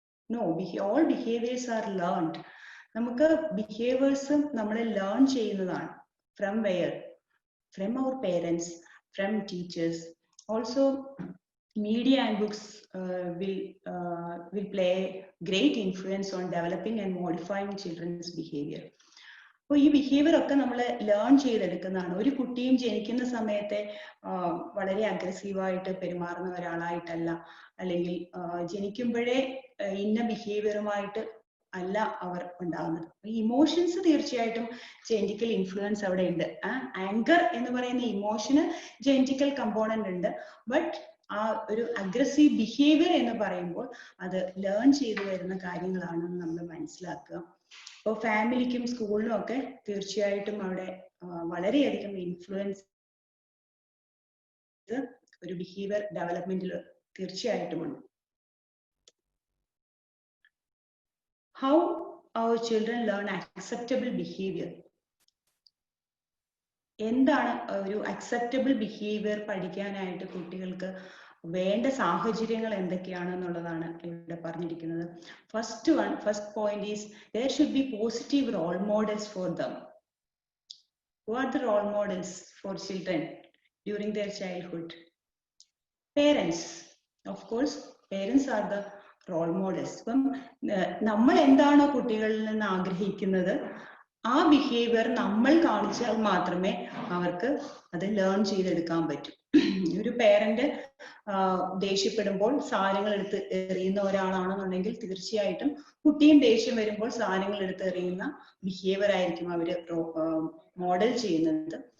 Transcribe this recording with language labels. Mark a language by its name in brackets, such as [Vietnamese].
[English] No, all behaviors are learned. [Malayalam] നമുക്ക് behaviours നമ്മൾ learn ചെയ്യുന്നതാണ്. [English] From where? From our parents, from teachers. Also, media and books will play great influence on developing and modifying children's behavior. [Malayalam] അപ്പോൾ ഈ behaviour ഒക്കെ നമ്മൾ learn ചെയ്തെടുക്കുന്നതാണ്. ഒരു കുട്ടിയും ജനിക്കുന്ന സമയത്തെ വളരെ അഗ്രസീവായിട്ട് പെരുമാറുന്ന ഒരാളായിട്ടല്ല, അല്ലെങ്കിൽ ജനിക്കുമ്പോഴേ ഇന്ന ബിഹേവിയറുമായിട്ട് അല്ല അവർ ഉണ്ടാകുന്നത്. ഈ ഇമോഷൻസ് തീർച്ചയായിട്ടും ജെനറ്റിക്കൽ ഇൻഫ്ലുവൻസ് അവിടെ ഉണ്ട്. ആങ്കർ എന്ന് പറയുന്ന ഇമോഷന് ജെനറ്റിക്കൽ കമ്പോണന്റ് ഉണ്ട്. ബട്ട് ആ ഒരു അഗ്രസീവ് ബിഹേവിയർ എന്ന് പറയുമ്പോൾ അത് ലേൺ ചെയ്തു വരുന്ന കാര്യങ്ങളാണെന്ന് നമ്മൾ മനസ്സിലാക്കുക. അപ്പോൾ ഫാമിലിക്കും സ്കൂളിനും ഒക്കെ തീർച്ചയായിട്ടും അവിടെ വളരെയധികം ഇൻഫ്ലുവൻസ് ഒരു ബിഹേവിയർ ഡെവലപ്മെന്റിൽ തീർച്ചയായിട്ടും ഉണ്ട്. [English] How our children learn acceptable behavior? [Malayalam] എന്താണ് ഒരു അക്സെപ്റ്റബിൾ ബിഹേവിയർ പഠിക്കാനായിട്ട് കുട്ടികൾക്ക് വേണ്ട സാഹചര്യങ്ങൾ എന്തൊക്കെയാണെന്നുള്ളതാണ് ഇവിടെ പറഞ്ഞിരിക്കുന്നത്. [English] First point is there should be positive role models for them. Who are the role models for children during their childhood? Parents. Of course, parents are the role models. [Malayalam] ഇപ്പം നമ്മൾ എന്താണോ കുട്ടികളിൽ നിന്ന് ആഗ്രഹിക്കുന്നത് ആ ബിഹേവിയർ നമ്മൾ കാണിച്ചാൽ മാത്രമേ അവർക്ക് അത് ലേൺ ചെയ്തെടുക്കാൻ പറ്റൂ. ഒരു പേരന്റ് ദേഷ്യപ്പെടുമ്പോൾ സാധനങ്ങൾ എടുത്ത് എറിയുന്ന ഒരാളാണെന്നുണ്ടെങ്കിൽ തീർച്ചയായിട്ടും കുട്ടിയും ദേഷ്യം വരുമ്പോൾ സാധനങ്ങൾ എടുത്ത് എറിയുന്ന ബിഹേവിയർ ആയിരിക്കും അവര് മോഡൽ ചെയ്യുന്നത്.